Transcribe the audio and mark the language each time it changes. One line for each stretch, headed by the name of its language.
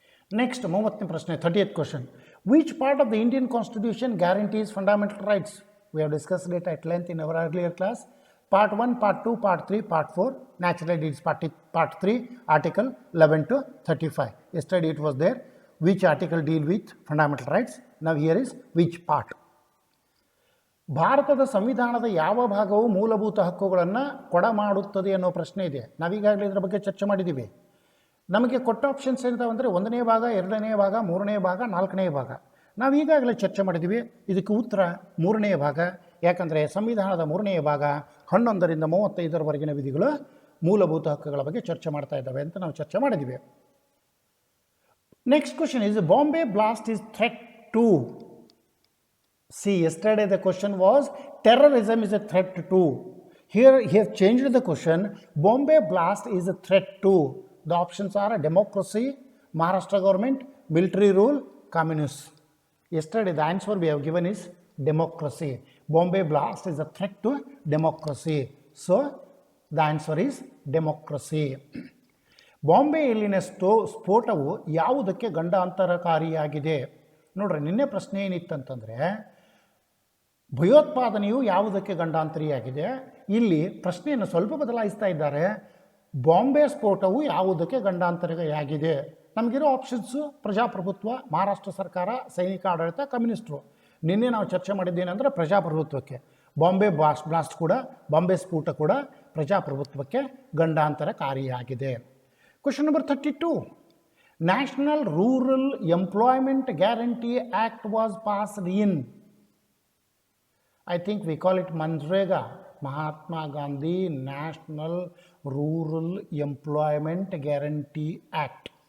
English: next
Kannada: 30ನೇ ಪ್ರಶ್ನೆ,
English: 30th question. Which part of the Indian constitution guarantees fundamental rights? We have discussed it at length in our earlier class. Part 1, Part 2, Part 3, Part 4. Naturally, it is Part 3, Article 11 to 35. Yesterday it was there. Which article deal with fundamental rights? Now here is which part.
Kannada: ಭಾರತದ ಸಂವಿಧಾನದ ಯಾವ ಭಾಗವು ಮೂಲಭೂತ ಹಕ್ಕುಗಳನ್ನು ಕೊಡಮಾಡುತ್ತದೆ ಅನ್ನೋ ಪ್ರಶ್ನೆ ಇದೆ. ನಾವೀಗಾಗಲೇ ಇದರ ಬಗ್ಗೆ ಚರ್ಚೆ ಮಾಡಿದ್ದೀವಿ. ನಮಗೆ ಕೊಟ್ಟ ಆಪ್ಷನ್ಸ್ ಏನಂತಂದರೆ 1ನೇ ಭಾಗ, 2ನೇ ಭಾಗ, 3ನೇ ಭಾಗ, 4ನೇ ಭಾಗ. ನಾವು ಈಗಾಗಲೇ ಚರ್ಚೆ ಮಾಡಿದ್ದೀವಿ. ಇದಕ್ಕೆ ಉತ್ತರ 3ನೇ ಭಾಗ. ಯಾಕಂದರೆ ಸಂವಿಧಾನದ 3ನೇ ಭಾಗ 11ರಿಂದ 35ರವರೆಗಿನ ವಿಧಿಗಳು ಮೂಲಭೂತ ಹಕ್ಕುಗಳ ಬಗ್ಗೆ ಚರ್ಚೆ ಮಾಡ್ತಾ ಇದ್ದಾವೆ ಅಂತ ನಾವು ಚರ್ಚೆ ಮಾಡಿದ್ದೀವಿ.
English: Next question is, Bombay blast is threat to? See, yesterday the question was terrorism is a threat to. Here he has changed the question. Bombay blast is a threat to. The options are democracy, Maharashtra government, military rule, communists. Yesterday the answer we have given is democracy. Bombay blast is a threat to democracy. So the answer is democracy.
Kannada: ಬಾಂಬೆಯಲ್ಲಿನ ಸ್ಫೋಟವು ಯಾವುದಕ್ಕೆ ಗಂಡಾಂತರಕಾರಿಯಾಗಿದೆ? ನೋಡ್ರಿ, ನಿನ್ನೆ ಪ್ರಶ್ನೆ ಏನಿತ್ತಂತಂದರೆ ಭಯೋತ್ಪಾದನೆಯು ಯಾವುದಕ್ಕೆ ಗಂಡಾಂತರಿಯಾಗಿದೆ. ಇಲ್ಲಿ ಪ್ರಶ್ನೆಯನ್ನು ಸ್ವಲ್ಪ ಬದಲಾಯಿಸ್ತಾ ಇದ್ದಾರೆ. ಬಾಂಬೆ ಸ್ಫೋಟವು ಯಾವುದಕ್ಕೆ ಗಂಡಾಂತರಿಯಾಗಿದೆ? ನಮಗಿರೋ ಆಪ್ಷನ್ಸು ಪ್ರಜಾಪ್ರಭುತ್ವ, ಮಹಾರಾಷ್ಟ್ರ ಸರ್ಕಾರ, ಸೈನಿಕ ಆಡಳಿತ, ಕಮ್ಯುನಿಸ್ಟರು. ನಿನ್ನೆ ನಾವು ಚರ್ಚೆ ಮಾಡಿದ್ದೇನೆಂದರೆ ಪ್ರಜಾಪ್ರಭುತ್ವಕ್ಕೆ. ಬಾಂಬೆ ಬ್ಲಾಸ್ಟ್ ಕೂಡ, ಬಾಂಬೆ ಸ್ಫೋಟ ಕೂಡ ಪ್ರಜಾಪ್ರಭುತ್ವಕ್ಕೆ ಗಂಡಾಂತರಕಾರಿಯಾಗಿದೆ.
English: Question number 32. National rural employment guarantee act was passed in, I think we call it Manrega, Mahatma Gandhi National Rural Employment Guarantee Act.